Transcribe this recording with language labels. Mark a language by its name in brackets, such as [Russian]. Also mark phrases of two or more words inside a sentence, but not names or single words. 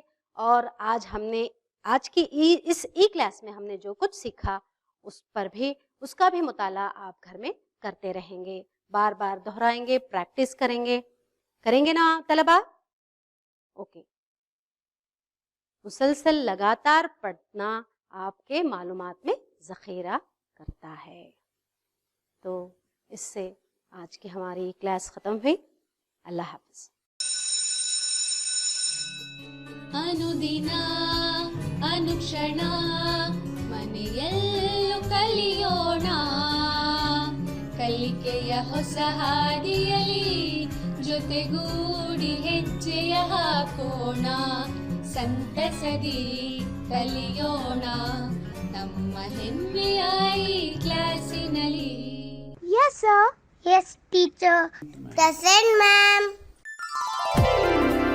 [Urdu] اور آج کی اس کلاس میں ہم نے جو کچھ سیکھا اس کا بھی مطالعہ آپ گھر میں کرتے رہیں گے، بار بار دہرائیں گے، پریکٹس کریں گے نا طلبہ؟ اوکے. مسلسل لگاتار پڑھنا آپ کے معلومات میں ذخیرہ کرتا ہے. تو اس سے آج کی ہماری کلاس ختم ہوئی. اللہ حافظ. [Kannada] ಅನುದಿನ ಅನುಕ್ಷಣ ಮನೆಯಲ್ಲೂ ಕಲಿಯೋಣ, ಕಲಿಕೆಯ ಹೊಸ ಹಾದಿಯಲಿ ಜೊತೆಗೂಡಿ ಹೆಜ್ಜೆಯ ಹಾಕೋಣ, ಸಂತಸದಿ ಕಲಿಯೋಣ ನಮ್ಮ ಹೆಮ್ಮೆಯ ಈ ಕ್ಲಾಸಿನಲ್ಲಿ. [English] Yes, sir. Yes, teacher. Present, ma'am.